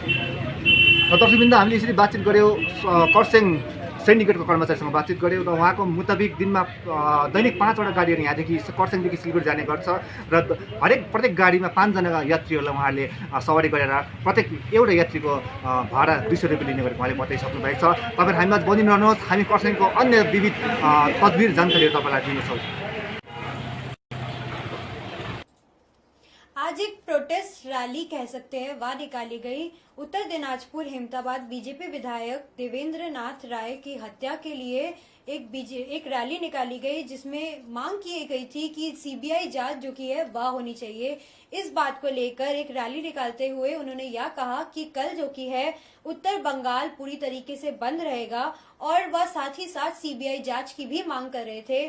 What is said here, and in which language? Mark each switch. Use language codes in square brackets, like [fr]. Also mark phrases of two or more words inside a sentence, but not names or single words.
[ne] र दर्शकवृन्द, हामीले यसरी बातचित गऱ्यौँ खरसाङ सिन्डिकेटको कर्मचारीसँग बातचित गऱ्यौँ र उहाँको मुताबिक दिनमा दैनिक 5वटा गाडीहरू यहाँदेखि खरसाङदेखि सिलगढी जाने गर्छ र प्रत्येक गाडीमा 5 जना यात्रीहरूलाई उहाँले सवारी गरेर प्रत्येक एउटा यात्रीको भाडा 200 रुपियाँ लिने गरेको उहाँले बताइसक्नु भएको छ। तपाईँहरू हामीमा बनिरहनुहोस्, हामी खरसाङको अन्य विविध तस्बिर जानकारीहरू तपाईँलाई दिनेछौँ। [hi] आज एक [en] protest rally [hi] कह सकते हैं वह निकाली गई। उत्तर दिनाजपुर हेमताबाद बीजेपी विधायक देवेंद्र नाथ राय की हत्या के लिए एक रैली निकाली गई, जिसमें मांग की गई थी कि सीबीआई जांच जो की है वह होनी चाहिए। इस बात को लेकर एक रैली निकालते हुए उन्होंने यह कहा कि कल जो की है उत्तर बंगाल पूरी तरीके से बंद रहेगा और वह साथ ही साथ सीबीआई जांच की भी मांग कर रहे थे।